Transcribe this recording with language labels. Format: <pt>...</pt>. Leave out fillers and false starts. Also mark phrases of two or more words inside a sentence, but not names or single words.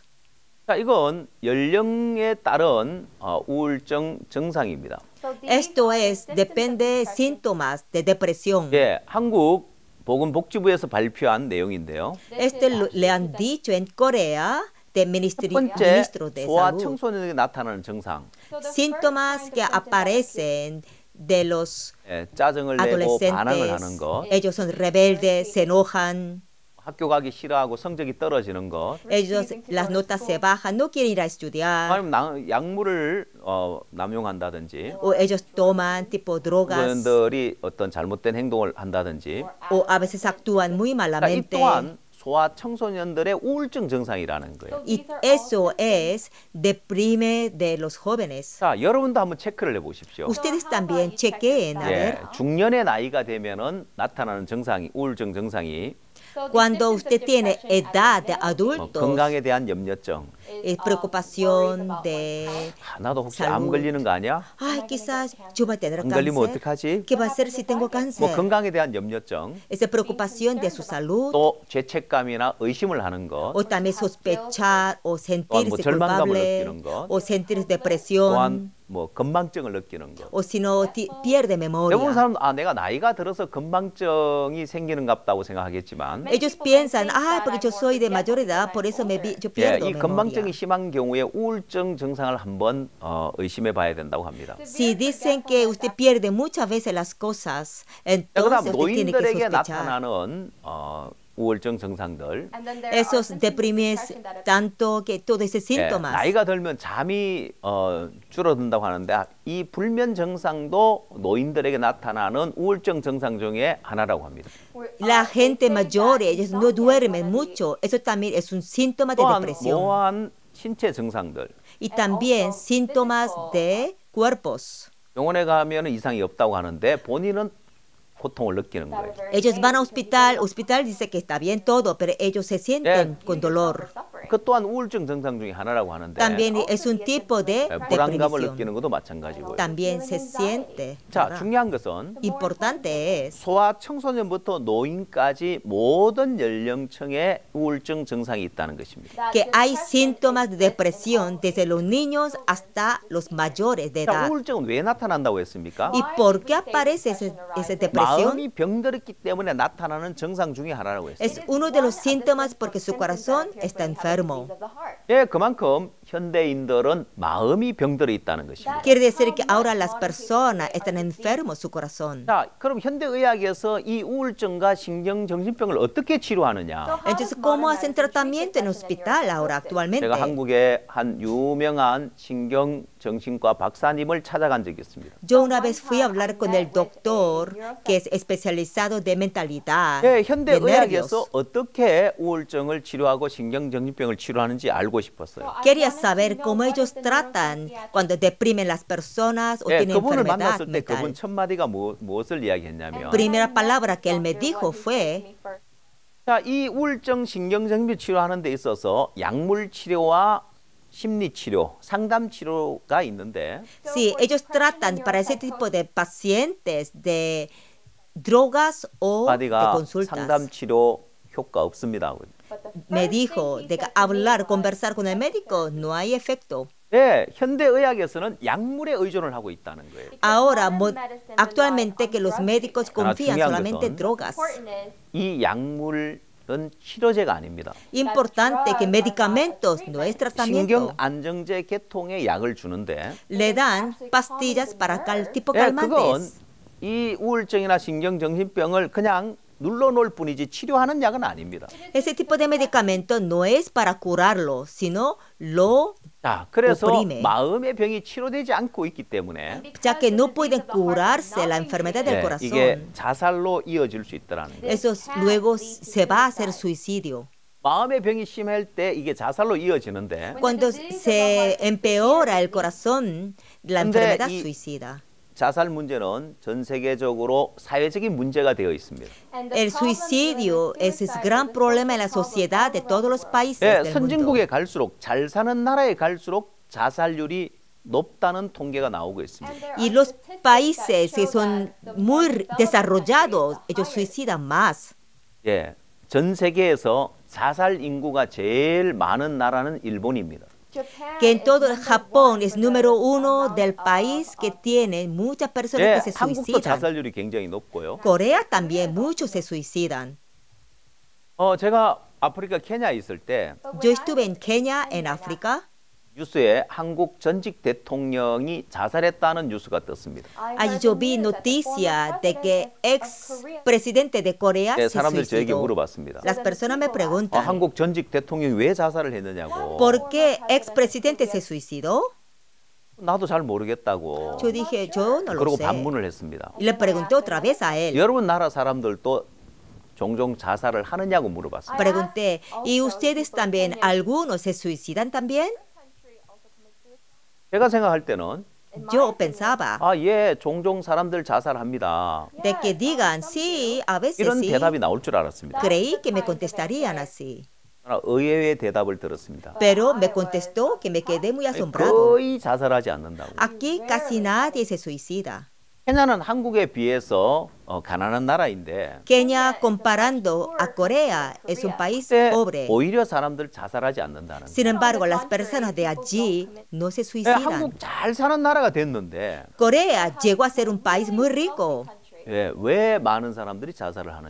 <ko>자, 이건 연령에 따른 우울증 증상입니다.</ko> <es>Esto es, depende de síntomas de depresión.</es> <ko>예, 한국 보건복지부에서 발표한 내용인데요.</ko> <es>Esto le han dicho en Corea de</es> <ko>첫 번째,</ko> <es>ministro de</es> <ko>소아</ko> <es>salud.</es> <ko>청소년에게 나타나는 증상.</ko> <es>Síntomas que aparecen de los</es> <ko>예, 짜증을 내고 반항을 하는</ko> <es>adolescentes.</es> <ko>것,</ko> <es>Ellos son rebeldes, se enojan.</es> <ko>학교 가기 싫어하고 성적이 떨어지는 것,</ko> <es>Ellos, las notas se bajan, no quieren ir a estudiar.</es> <ko>아니면 약물을 남용한다든지,</ko> <es>O ellos toman tipo drogas.</es> <ko>그분들이 어떤 잘못된 행동을 한다든지,</ko> <es>O a veces actúan muy</es> <ko>이</ko> <es>malamente.</es> <ko>또한 소아 청소년들의 우울증 증상이라는 거예요.</ko> <es>Y eso es deprime de los jóvenes.</es> <ko>자, 여러분도 한번 체크를 해보십시오.</ko> <es>Ustedes también chequeen, a</es> <ko>예,</ko> <es>ver.</es> <ko>중년의 나이가 되면은 나타나는 증상이 우울증 증상이</ko> <es>Cuando usted tiene edad de adultos,</es> <ko>건강에 대한 염려증.</ko> <es>preocupación de</es> <ko>나도 혹시</ko> <es>salud.</es> <ko>암 걸리는 거 아니야?</ko> <es>Ay, quizás yo voy a tener</es> <ko>안 걸리면</ko> <es>cáncer.</es> <ko>어떡하지?</ko> <es>¿Qué va a hacer si tengo cáncer?</es> <ko>뭐 건강에 대한 염려증.</ko> <es>Esa preocupación de su salud,</es> <ko>또 죄책감이나 의심을 하는 것.</ko> <es>o también sospechar o sentirse</es> <ko>뭐 절망감을</ko> <es>culpable,</es> <ko>느끼는 것.</ko> <es>o sentir</es> <ko>또한</ko> <es>depresión,</es> <ko>뭐 건망증을 느끼는 것.</ko> <es>o si no pierde</es> <ko>대부분</ko> <es>memoria.</es> <ko>사람 내가 나이가 들어서 건망증이 생기는 같다고 생각하겠지만</ko> <es>Ellos piensan, porque yo soy de mayor edad, por eso yo pierdo</es> <ko>이</ko> <es>memoria.</es> <ko>건망증이 심한 경우에 우울증 증상을 한번 의심해 봐야 된다고 합니다.</ko> <es>Si dicen que usted pierde muchas veces las cosas,</es> <ko>그다음</ko> <es>entonces usted tiene que</es> <ko>노인들에게</ko> <es>sospechar.</es> <ko>나타나는 우울증 증상들.</ko> <es>Esos deprimes tanto que todos esos síntomas.</es> <ko>나이가 들면 잠이 줄어든다고 하는데 이 불면 증상도 노인들에게 나타나는 우울증 증상 중에 하나라고 합니다.</ko> <es>La gente mayor, ellos no duermen mucho. Eso también es un síntoma de</es> <ko>또한</ko> <es>depresión.</es> <ko>모호한 신체 증상들.</ko> <es>Y también síntomas de cuerpos.</es> <ko>병원에 가면 이상이 없다고 하는데 본인은 고통을 느끼는 거예요.</ko> <es>Ellos van a hospital dice que está bien todo, pero ellos se sienten con dolor.</es> <ko>그 또한 우울증 증상 중에 하나라고 하는데</ko> <es>También es un tipo de</es> <ko>불안감을</ko> <es>depresión.</es> <ko>느끼는 것도 마찬가지고요.</ko> <es>También se siente.</es> <ko>자,</ko> <es>¿verdad?</es> <ko>중요한 것은</ko> <es>Importante es</es> <ko>소아 청소년부터 노인까지 모든 연령층에 우울증 증상이 있다는 것입니다.</ko> <es>que hay síntomas de depresión desde los niños hasta los mayores de</es> <ko>자,</ko> <es>edad.</es> <ko>우울증은 왜 나타난다고 했습니까?</ko> <es>¿Y por qué aparece esa depresión?</es> <ko>마음이 병들었기 때문에 나타나는 증상 중에 하나라고 했어요.</ko> <es>Es uno de los síntomas porque su corazón está enfermo.</es> <ko>예, 그만큼 현대인들은 마음이 병들어 있다는 것입니다.</ko> <es>Quiere decir que ahora las personas están enfermos su corazón.</es> <ko>자, 그럼 현대의학에서 이 우울증과 신경정신병을 어떻게 치료하느냐?</ko> <es>Entonces, ¿cómo hacen tratamiento en el hospital ahora actualmente?</es> <ko>제가 한국의 한 유명한 신경정신과 박사님을 찾아간 적이 있습니다.</ko> <es>Yo una vez fui a hablar con el doctor que es especializado de mentalidad,</es> <ko>예,</ko> <es>de</es> <ko>현대의학에서</ko> <es>nervios.</es> <ko>어떻게 우울증을 치료하고 신경정신병을 치료하는지 알고 싶었어요.</ko> <es>Quería saber cómo ellos tratan cuando deprimen las personas o</es> <ko>예,</ko> <es>tienen</es> <ko>그분을</ko> <es>enfermedad</es> <ko>만났을 때 그분</ko> <es>mental.</es> <ko>첫 마디가 무엇을 이야기했냐면</ko> <es>Primera palabra que él me dijo fue,</es> <ko>자, 이 우울증 신경정신 치료하는 데 있어서 약물 치료와 심리 치료, 상담 치료가 있는데</ko> <es>sí, ellos tratan para ese tipo de pacientes de drogas o de</es> <ko>마디가</ko> <es>consultas.</es> <ko>상담 치료 효과 없습니다.</ko> <es>Me dijo de que hablar, conversar con el médico no hay efecto.</es> <ko>예, 현대의학에서는 약물에 의존을 하고 있다는 거예요.</ko> <es>Ahora, actualmente que los médicos</es> <ko>중요한</ko> <es>confían solamente en</es> <ko>것은</ko> <es>drogas.</es> <ko>이 약물은 치료제가 아닙니다.</ko> <es>Importante que medicamentos no es</es> <ko>신경</ko> <es>tratamiento.</es> <ko>안정제 계통의 약을 주는데</ko> <es>Le dan pastillas para tipo</es> <ko>예, 그건</ko> <es>calmantes.</es> <ko>이 우울증이나 신경정신병을 그냥 눌러놓을 뿐이지 치료하는 약은 아닙니다.</ko> <es>Ese tipo de medicamento no es para curarlo, sino lo</es> <ko>자, 그래서</ko> <es>oprime.</es> <ko>마음의 병이 치료되지 않고 있기 때문에</ko> <es>ya que no pueden curarse la enfermedad del</es> <ko>예,</ko> <es>corazón.</es> <ko>이게 자살로 이어질 수 있다라는 거예요.</ko> <es>Eso luego se va a hacer suicidio.</es> <ko>마음의 병이 심할 때 이게 자살로 이어지는데</ko> <es>Cuando se empeora el corazón, la</es> <ko>근데</ko> <es>enfermedad</es> <ko>이-</ko> <es>suicida.</es> <ko>자살 문제는 전 세계적으로 사회적인 문제가 되어 있습니다.</ko> <es>El suicidio es el gran problema en la sociedad de todos los países</es> <ko>예,</ko> <es>del mundo.</es> <ko>선진국에 갈수록 잘 사는 나라에 갈수록 자살률이 높다는 통계가 나오고 있습니다.</ko> <es>Y los países que son muy desarrollados, ellos suicidan más.</es> <ko>예, 전 세계에서 자살 인구가 제일 많은 나라는 일본입니다.</ko> <es>Que en todo Japón es número uno del país que tiene muchas personas</es> <ko>예,</ko> <es>que se</es> <ko>한국도</ko> <es>suicidan.</es> <ko>자살률이 굉장히 높고요.</ko> <es>Corea también muchos se suicidan.</es> <ko>제가 아프리카 케냐에 있을 때</ko> <es>Yo estuve en Kenia, en África.</es> <ko>뉴스에 한국 전직 대통령이 자살했다는 뉴스가 떴습니다.</ko> <es>Allí yo vi noticia de que ex presidente de Corea</es> <ko>예,</ko> <es>se</es> <ko>사람들이 저에게</ko> <es>suicidó.</es> <ko>물어봤습니다.</ko> <es>Las personas me preguntan,</es> <ko>한국 전직 대통령이 왜 자살을 했느냐고.</ko> <es>¿por qué ex presidente se suicidó?</es> <ko>나도 잘 모르겠다고.</ko> <es>Yo dije, yo no lo</es> <ko>그러고</ko> <es>sé.</es> <ko>반문을 했습니다.</ko> <es>Y le pregunté otra vez a él.</es> <ko>여러분 나라 사람들도 종종 자살을 하느냐고 물어봤습니다.</ko> <es>Pregunté, ¿y ustedes también, algunos se suicidan también?</es> <ko>제가 생각할 때는</ko> <es>yo pensaba</es> <ko>아, 예, 종종 사람들 자살합니다.</ko> <es>de que digan, sí, a veces</es> <ko>이런</ko> <es>sí.</es> <ko>대답이 나올 줄 알았습니다.</ko> <es>Creí que me contestarían así,</es> <ko>그러나 의외의 대답을 들었습니다.</ko> <es>pero me contestó que me quedé muy asombrado.</es> <ko>거의 자살하지 않는다고.</ko> <es>Aquí casi nadie se suicida.</es> <ko>케냐는 한국에 비해서 가난한 나라인데</ko> <es>Kenia, comparando a Corea, es un país</es> <ko>그때</ko> <es>pobre.</es> <ko>오히려 사람들 자살하지 않는다는</ko> <es>Sin embargo, las personas de allí no se</es> <ko>거예요.</ko> <es>suicidan.</es> <ko>한국 잘 사는 나라가 됐는데</ko> <es>Corea llegó a ser un país muy rico.</es> <ko>예, 왜 많은 사람들이 자살을 하느냐.</ko>